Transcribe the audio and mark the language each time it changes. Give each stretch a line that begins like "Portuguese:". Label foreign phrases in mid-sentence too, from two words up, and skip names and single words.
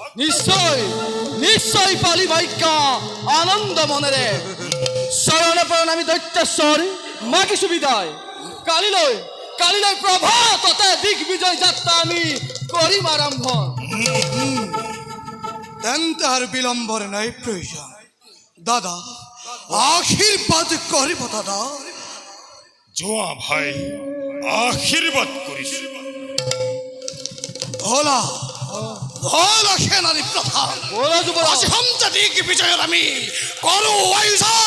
Assamese: নিশ্চয় নিশ্চয় পালি ভাগ্যা আনন্দ মনেৰে চৰণে প্ৰণামী দৈত্যেশ্বৰ মাগিছো বিদায়। কালিলৈ প্ৰভাততে দিগ্বিজয় যাত্ৰা আমি কৰিম আৰম্ভ। তেন্তে আর বিলম্বর নাই প্রয়োজন। দাদা আশীর্বাদ করিব দাদা। যোৱা ভাই, আশীৰ্বাদ কৰিছো। ভোলা ভোলা সেনানী প্রধান
Bangla: বলো যুবরাজ।
Assamese: আজি হন্তে দিক বিজয়ের আমি করো আয়োজন।